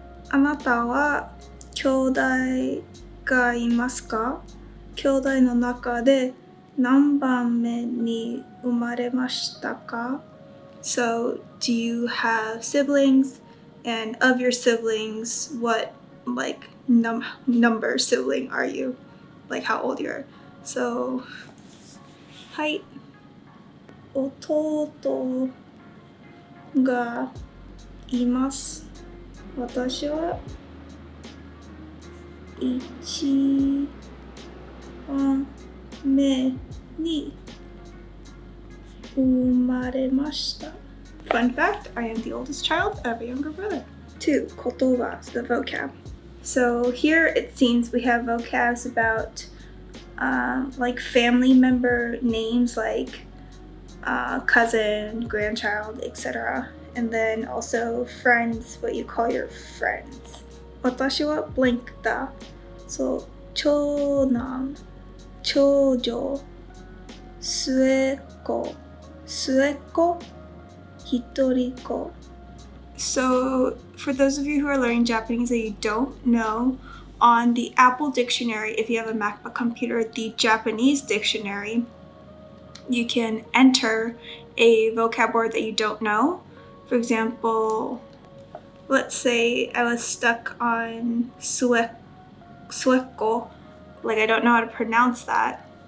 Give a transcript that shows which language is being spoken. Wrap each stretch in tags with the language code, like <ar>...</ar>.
<ja>あなたは兄弟がいますか？兄弟の中で何番目に生まれましたか？</ja> <en>So, do you have siblings? And of your siblings, what like number sibling are you? Like how old you are? So,</en> <ja>はい。弟がいます。私は1番目に生まれました。</ja> <en>Fun fact, I am the oldest child of a younger brother. 2. 言葉, the vocab. So here it seems we have vocabs about like family member names like cousin, grandchild, etc. And then also friends, what you call your friends.</en> <ja>私は blank だ。そう、長男、長女、末っ子、一人っ子。</ja> <en>So, for those of you who are learning Japanese that you don't know, on the Apple Dictionary, if you have a MacBook computer, the Japanese dictionary, you can enter a vocab word that you don't know. For example, let's say I was stuck on sueko, like I don't know how to pronounce that.</en>